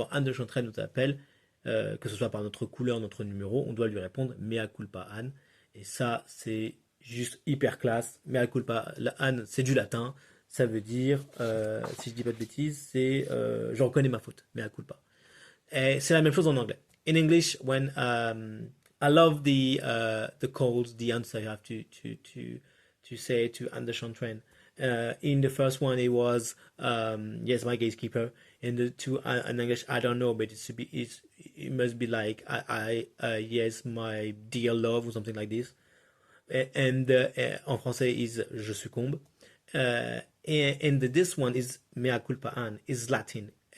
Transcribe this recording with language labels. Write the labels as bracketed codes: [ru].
[fr] Quand Anne de Chantraine nous appelle, que ce soit par notre couleur, notre numéro, on doit lui répondre mea culpa Anne. Et ça, c'est juste hyper classe. Mea culpa, Anne, c'est du latin. Ça veut dire, si je dis pas de bêtises, c'est je reconnais ma faute, mea culpa. Et c'est la même chose en anglais. [en] In English, when I love the calls, the answer you have to say to Anne de Chantraine. In the first one, it was yes, my gatekeeper. In the two, in English, I don't know, but it must be like yes, my dear love or something like this. And [fr] en français [en] is [fr] je succombe. [en] And this one is mea culpa Anne is Latin.